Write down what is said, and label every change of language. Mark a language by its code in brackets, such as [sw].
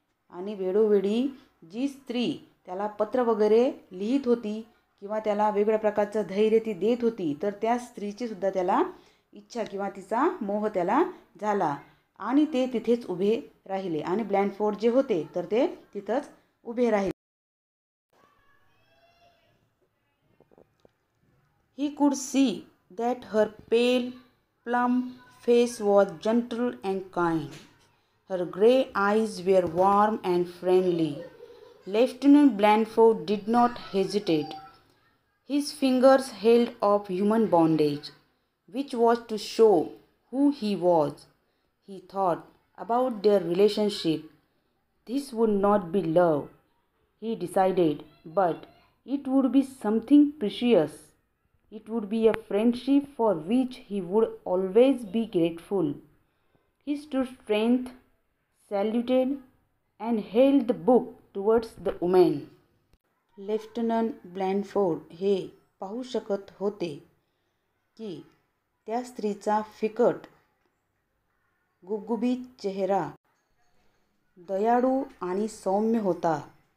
[mr] आणि वेळोवेळी जी स्त्री त्याला पत्र वगैरे लिहित होती किंवा त्याला वेगवेगळ्या प्रकारचं धैर्य ती देत होती तर त्या स्त्रीची सुद्धा त्याला इच्छा किंवा तिचा मोह त्याला झाला आणि ते तिथेच उभे राहिले. आणि ब्लॅनफोर्ड जे होते तर ते तिथंच उभे राहिले. [en] He could see that her pale, plump face was gentle and kind. Her grey eyes were warm and friendly. Lieutenant Blandford did not hesitate. His fingers held up human bondage, which was to show who he was. He thought about their relationship. This would not be love, he decided, but it would be something precious. It would be a friendship for which he would always be grateful. He stood straight, saluted, and held the book towards the woman. [mr] Lieutenant ब्लॅनफोर्ड हे पाहू शकत होते की त्या स्त्रीचा फिकट गुबगुबीत चेहरा दयाळू आणि सौम्य होता.